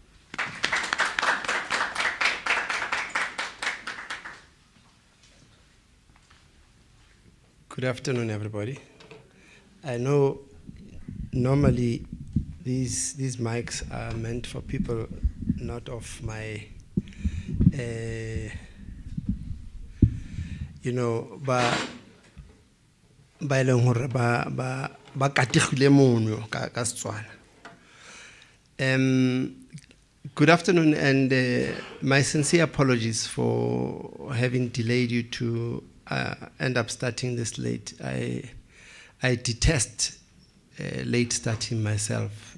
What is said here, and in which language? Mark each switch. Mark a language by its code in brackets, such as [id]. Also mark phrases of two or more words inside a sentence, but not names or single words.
[en] Good afternoon, everybody. I know normally these mics are meant for people not of my, [tn] ba e leng hore ba kategile mono ka Setswana. [en] Good afternoon, and my sincere apologies for having delayed you to end up starting this late. I detest late starting myself.